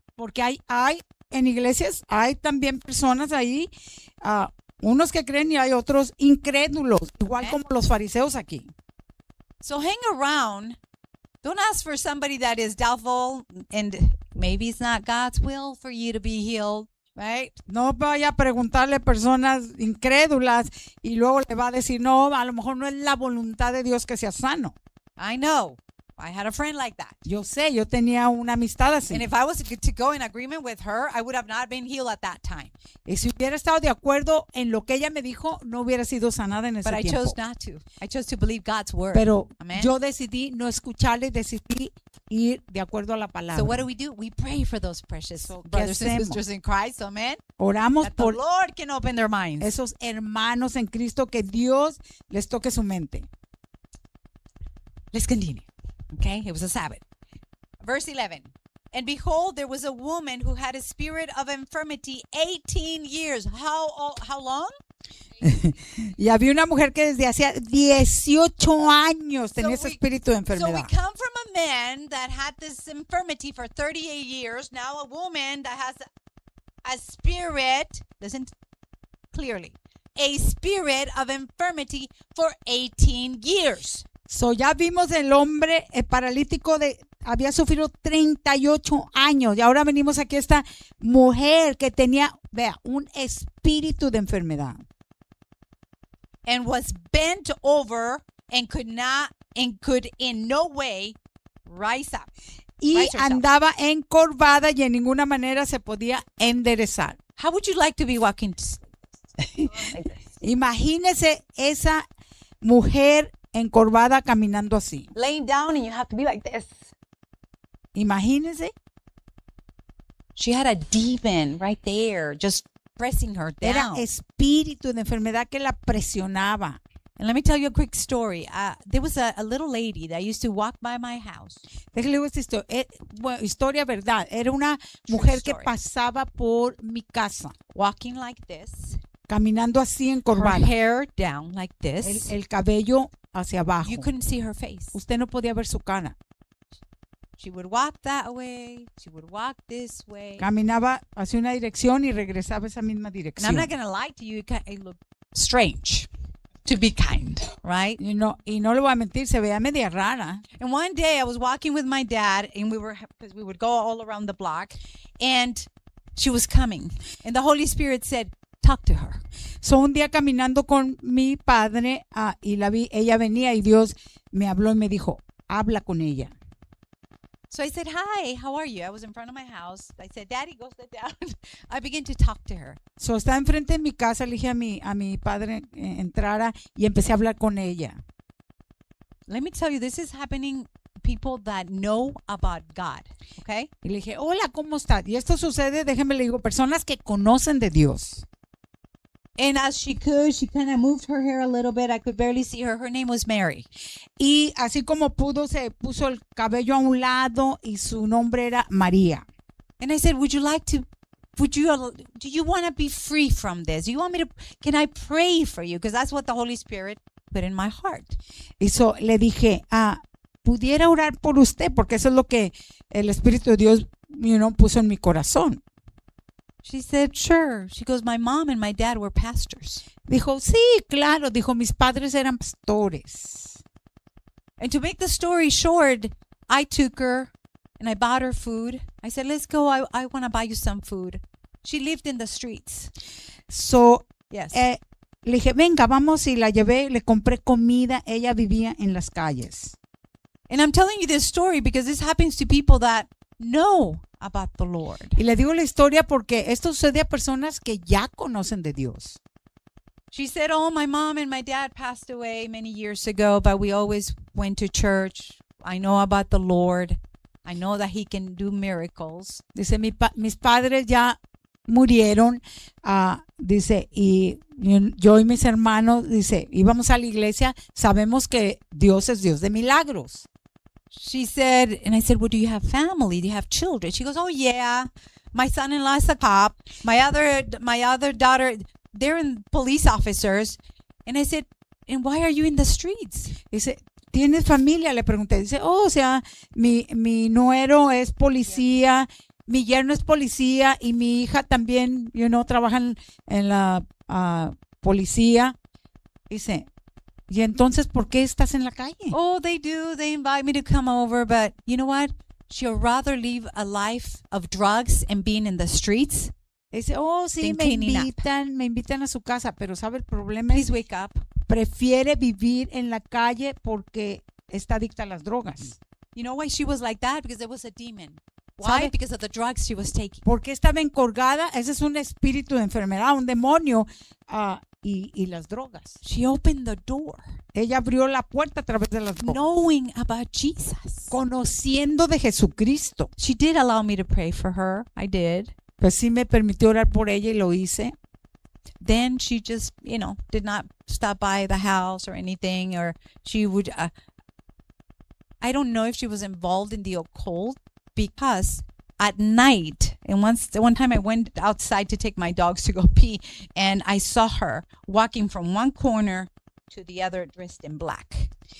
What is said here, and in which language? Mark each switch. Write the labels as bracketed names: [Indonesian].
[Spanish] Porque hay en iglesias hay también personas ahí, unos que creen y hay otros incrédulos, igual Amen. Como los fariseos aquí. [English] So hang around. Don't ask for somebody that is doubtful and maybe it's not God's will for you to be healed. Right. [Spanish] No vaya a preguntarle personas incrédulas y luego le va a decir no, a lo mejor no es la voluntad de Dios que sea sano. [English] I know. I had a friend like that. [Spanish] Yo sé, yo tenía una amistad así. [English] And if I was to go in agreement with her, I would have not been healed at that time. [Spanish] Y si hubiera estado de acuerdo en lo que ella me dijo, no hubiera sido sanada en ese [English] But [Spanish] tiempo. [English] I chose not to. I chose to believe God's word. [Spanish] Pero Amen. Yo decidí no escucharle, decidí ir de acuerdo a la palabra. [English] So what do? We pray for those precious brothers and sisters in Christ. Amen. [Spanish] Oramos [English] that [Spanish] por [English] the Lord can open their minds. [Spanish] Esos hermanos en Cristo, que Dios les toque su mente. [English] Let's continue. Okay, it was a Sabbath. Verse 11. And behold, there was a woman who had a spirit of infirmity 18 years. How long? [Spanish] Y había una mujer que desde hacía 18 años tenía ese espíritu de enfermedad. [English] So we come from a man that had this infirmity for 38 years. Now a woman that has a spirit, listen clearly, a spirit of infirmity for 18 years. [Spanish] So ya vimos el hombre el paralítico de había sufrido 38 años y ahora venimos aquí a esta mujer que tenía, vea, un espíritu de enfermedad. [English] And was bent over and could in no way rise up. [Spanish] Y andaba encorvada y en ninguna manera se podía enderezar. [English] How would you like to be walking? [Spanish] Imagínese esa mujer encorvada caminando así. [English] Laying down and you have to be like this. [Spanish] Imagínese. [English] She had a demon right there just pressing her down. [Spanish] Era espíritu de enfermedad que la presionaba. [English] And let me tell you a quick story. There was a little lady that used to walk by my house. [Spanish] Déjale esta historia verdad. Era una mujer que pasaba por mi casa. [English] Walking like this. [Spanish] Caminando así encorvada. [English] Her hair down like this. [Spanish] El cabello hacia abajo. [English] You couldn't see her face. [Spanish] Usted no podía ver su cara. [English] She would walk that way. She would walk this way. [Spanish] Caminaba hacia una dirección y regresaba esa misma dirección. [English] And I'm not going to lie to you. It looked strange to be kind, right? You know, [Spanish] y no le voy a mentir, se veía media rara. [English] And one day I was walking with my dad and we would go all around the block and she was coming. And the Holy Spirit said, talk to her. [Spanish] So un día caminando con mi padre y la vi, ella venía y Dios me habló y me dijo, habla con ella. [English] So I said, "Hi, how are you?" I was in front of my house. I said, "Daddy, go sit down." I began to talk to her. [Spanish] So estaba enfrente de mi casa, le dije a mi padre entrara y empecé a hablar con ella. [English] Let me tell you, this is happening people that know about God, okay? [Spanish] Y le dije, "Hola, ¿cómo está?" Y esto sucede, déjeme le digo, personas que conocen de Dios. [English] And as she could, she kind of moved her hair a little bit. I could barely see her. Her name was Mary. [Spanish] Y así como pudo, se puso el cabello a un lado y su nombre era María. [English] And I said, do you want to be free from this? Can I pray for you? Because that's what the Holy Spirit put in my heart. [Spanish] Y so le dije, ¿pudiera orar por usted? Porque eso es lo que el Espíritu de Dios, [English] you know, [Spanish] puso en mi corazón. [English] She said, "Sure." She goes, "My mom and my dad were pastors." [Spanish] Dijo, "Sí, claro." Dijo, "Mis padres eran pastores." [English] And to make the story short, I took her and I bought her food. I said, "Let's go. I want to buy you some food." She lived in the streets. So, yes. [Spanish] Le dije, "Venga, vamos." Y la llevé, le compré comida. Ella vivía en las calles. [English] And I'm telling you this story because this happens to people that know about the Lord. [Spanish] Y le digo la historia porque esto sucede a personas que ya conocen de Dios. [English] She said, "Oh, my mom and my dad passed away many years ago, but we always went to church. I know about the Lord. I know that he can do miracles." [Spanish] Dice, mis padres ya murieron. Dice, y yo y mis hermanos, dice, íbamos a la iglesia. Sabemos que Dios es Dios de milagros. [English] She said, and I said, "Well, do you have family? Do you have children?" She goes, "Oh yeah, my son-in-law is a cop. My other daughter, they're in police officers." And I said, "And why are you in the streets?" [Spanish] Dice, "¿Tienes familia?" Le pregunté. Dice, "Oh, o sea, mi nuero es policía, mi yerno es policía, y mi hija también, [English] you know, [Spanish] trabaja en la policía." Dice, "¿Y entonces por qué estás en la calle?" [English] "Oh, they do. They invite me to come over. But you know what? She'll rather live a life of drugs and being in the streets." [Spanish] Dice, "Oh, sí, me invitan a su casa. Pero ¿sabe el problema? [English] Please wake up. [Spanish] Prefiere vivir en la calle porque está adicta a las drogas." [English] You know why she was like that? Because there was a demon. Why? [Spanish] ¿Sabe? [English] Because of the drugs she was taking. [Spanish] Porque estaba encorgada. Ese es un espíritu de enfermedad, un demonio. Y las drogas. [English] She opened the door. [Spanish] Ella abrió la puerta a través de las drogas. [English] Knowing about Jesus. [Spanish] Conociendo de Jesucristo. [English] She did allow me to pray for her. I did. [Spanish] Pues sí me permitió orar por ella y lo hice. [English] Then she just, you know, did not stop by the house or anything, or she would. I don't know if she was involved in the occult, because at night, and one time I went outside to take my dogs to go pee, and I saw her walking from one corner to the other dressed in black.